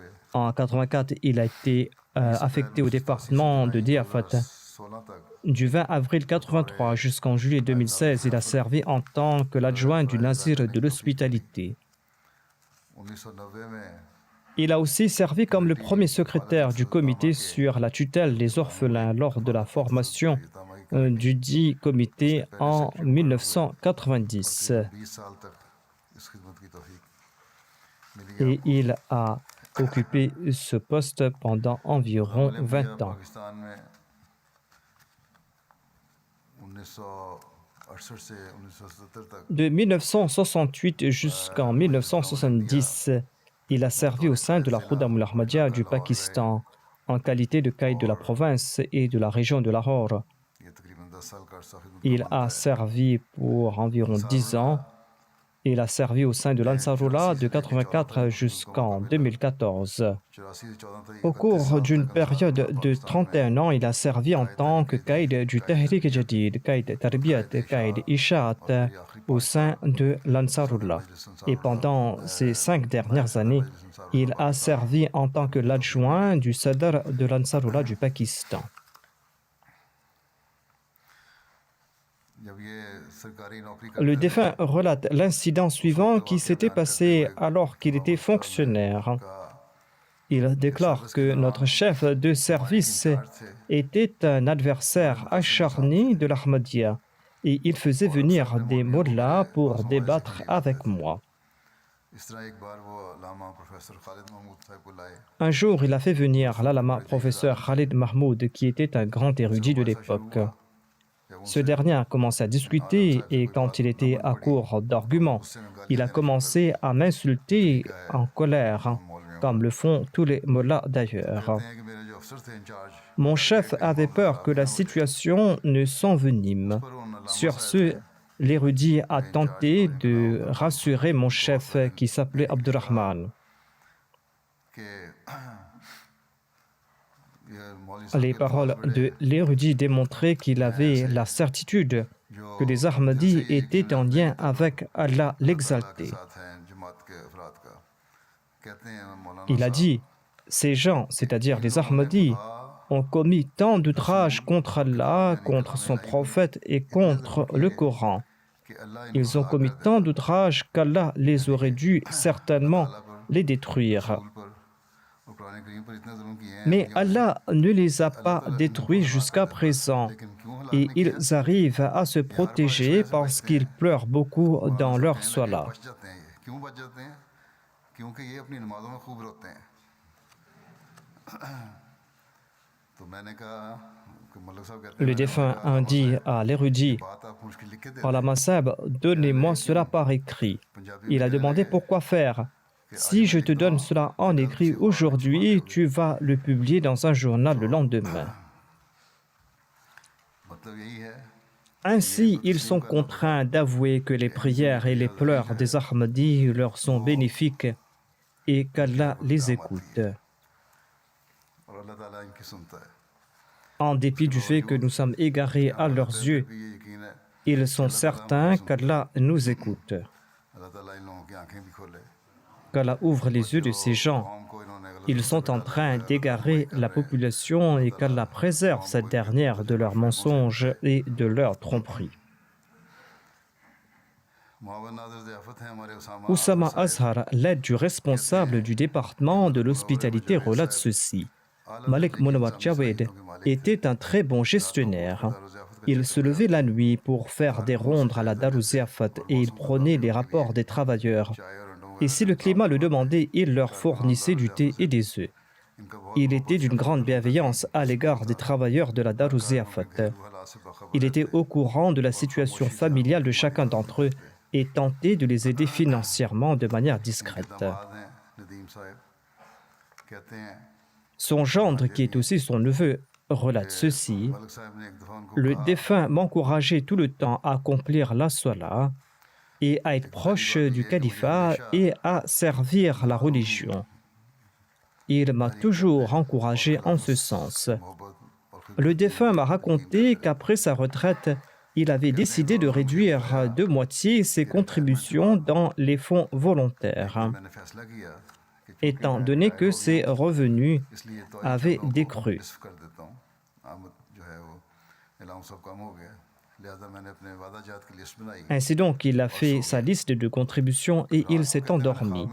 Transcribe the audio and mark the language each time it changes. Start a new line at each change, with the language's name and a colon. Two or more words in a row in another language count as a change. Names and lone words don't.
French: En 84, il a été affecté au département de Diafat.
Urdu: 16 तक
French: Du 20 avril 83 jusqu'en juillet 2016, il a servi en tant que l'adjoint du Nazir de l'hospitalité.
Urdu: 1990 में
French: Il a aussi servi comme le premier secrétaire du comité sur la tutelle des orphelins lors de la formation du dit comité en 1990.
Urdu: 20 سال تک اس خدمت کی توفیق ملی ہے
French: Et il a occupé ce poste pendant environ 20 ans.
Urdu: پاکستان میں 1968 سے 1970 تک
French: De 1968 jusqu'en 1970, il a servi au sein de la Khuddam al-Ahmadiyya du Pakistan en qualité de caïd de la province et de la région de Lahore.
Urdu: یہ تقریباً 10 سال کا عرصہ خدمت
French: Il a servi pour environ 10 ans. Il a servi au sein de l'Ansarullah de 84 jusqu'en 2014.
Urdu: 84 سے 14 تک
French: Au cours d'une période de 31 ans, il a servi en tant que caïd du Tahrik Jadid, caïd Tarbiyat, caïd Ishat au sein de l'Ansarullah. Et pendant ces 5 dernières années, il a servi en tant que l'adjoint du Sadr de l'Ansarullah du Pakistan.
Urdu: جب یہ سرکاری نوکری
French: Le
Urdu: کرتے تھے
French: défunt relate l'incident suivant qui s'était passé alors qu'il était fonctionnaire. Il déclare que notre chef de service était un adversaire acharné de l'Ahmadiyya et il faisait venir des mollahs pour débattre avec moi.
Urdu: اس طرح ایک بار وہ علامہ پروفیسر خالد محمود صاحب کو لائے
French: Un jour, il a fait venir l'allama professeur Khalid Mahmoud, qui était un grand érudit de l'époque. Ce dernier a commencé à discuter et quand il était à court d'arguments, il a commencé à m'insulter en colère, comme le font tous les mollahs d'ailleurs.
Urdu: کہتے ہیں کہ میرے جو افسر تھے انچارج
French: Mon chef avait peur que la situation ne s'envenime. Sur ce, l'érudit a tenté de rassurer mon chef qui s'appelait Abdurrahman.
Urdu: کہ یہ مولوی صاحب
French: Les
Urdu: के
French: paroles de l'érudit démontraient qu'il avait la certitude que les Ahmadis étaient en lien avec Allah l'exalté.
Urdu: ساتھ ہیں جماعت کے افراد کا کہتے ہیں مولانا
French: Il a dit, ces gens, c'est-à-dire les Ahmadis, ont commis tant d'outrages contre Allah, contre son prophète et contre le Coran.
Urdu: کہ اللہ
French: Ils ont commis tant d'outrages qu'Allah les aurait dû certainement les détruire.
Urdu: پر اور قرآن کریم پر اتنے ظلم کیے ہیں
French: Mais Allah ne les a pas détruits jusqu'à présent.
Urdu: لیکن کیوں
French: Et ils arrivent à se protéger parce qu'ils pleurent beaucoup dans leur salat.
Urdu: بچ جاتے ہیں یہ کیوں بچ جاتے ہیں کیونکہ یہ اپنی نمازوں میں خوب روتے ہیں تو میں نے کہا کہ ملک صاحب کہتے
French: Le
Urdu: हैं
French: défunt a dit à l'érudit,
Urdu: بات آپ مشکل لکھ کے دے
French: Allah Masab, donnez-moi cela par écrit. Il a demandé pourquoi faire. Si je te donne cela en écrit aujourd'hui, tu vas le publier dans un journal le lendemain.
Urdu: مطلب یہی ہے
French: Ainsi, ils sont contraints d'avouer que les prières et les pleurs des Ahmadis leur sont bénéfiques et qu'Allah les écoute.
Urdu: اور اللہ تعالیٰ ان کی سنتا ہے
French: En dépit du fait que nous sommes égarés à leurs yeux,
Urdu: بھی یہ یقین ہے
French: ils sont certains qu'Allah nous écoute,
Urdu: اللہ تعالیٰ ان لوگوں کی آنکھیں بھی کھولے
French: qu'Allah ouvre les yeux de ces gens.
Urdu: قوم کو انہوں نے غلط
French: Ils sont en train d'égarer la population et qu'Allah préserve cette dernière de leurs mensonges et de leurs tromperies.
Urdu: معاون ناظر ضیافت ہیں ہمارے اسامہ
French: Oussama Azhar, l'aide du responsable du département de l'hospitalité, relate ceci. Malik Munawar Jawed était un très bon gestionnaire. Il se levait la nuit pour faire des rondes à la Darou Ziafat et il prenait les rapports des travailleurs. Et si le climat le demandait, il leur fournissait du thé et des œufs. Il était d'une grande bienveillance à l'égard des travailleurs de la Darou Ziafat. Il était au courant de la situation familiale de chacun d'entre eux et tentait de les aider financièrement de manière discrète.
Urdu: داماد ہیں ندیم صاحب کہتے ہیں
French: Son gendre, qui est aussi son neveu, relate ceci.
Urdu: ملک صاحب نے ایک دفعہ ان کو
French: Le défunt m'encourageait tout le temps à accomplir la salat et à être proche du califat et à servir la religion. Il m'a toujours encouragé en ce sens.
Urdu: محبت اور
French: Le défunt m'a raconté qu'après sa retraite, il avait décidé de réduire de moitié ses contributions dans les fonds volontaires, étant donné que ses revenus avaient décru. Ainsi donc, il a fait sa liste de contributions et il s'est endormi.